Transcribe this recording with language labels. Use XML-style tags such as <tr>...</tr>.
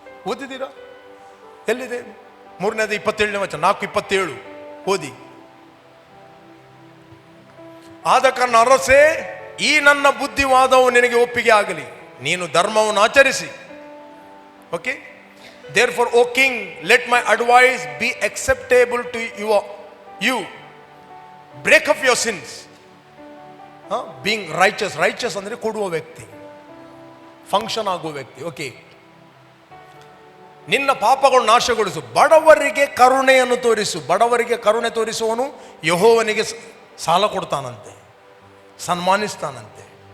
<kn>ಓದಿದ್ದೀರಾ? ಎಲ್ಲಿದೆ? 3ನೇದು 27ನೇ ವಚನ, 4:27 ಓದಿ. ಆದ ಕಾರಣ ಅರಸೇ, ಈ ನನ್ನ ಬುದ್ಧಿವಾದವು ನಿನಗೆ ಒಪ್ಪಿಗೆ ಆಗಲಿ, ನೀನು ಧರ್ಮವನ್ನು ಆಚರಿಸಿ.</kn> <en>Okay, therefore O king, let my advice be acceptable to you. Break up your sins. Being righteous</en> <kn>ಅಂದರೆ ಕೊಡುವ ವ್ಯಕ್ತಿ, ಫಂಕ್ಷನ್ ಆಗುವ ವ್ಯಕ್ತಿ. ಓಕೆ, ನಿನ್ನ ಪಾಪಗಳು ನಾಶಗೊಳಿಸು, ಬಡವರಿಗೆ ಕರುಣೆಯನ್ನು ತೋರಿಸು. ಬಡವರಿಗೆ ಕರುಣೆ ತೋರಿಸುವವನು ಯೆಹೋವನಿಗೆ ಸಾಲ ಕೊಡ್ತಾನಂತೆ, ಸನ್ಮಾನಿಸ್ತಾನಂತೆ.</kn>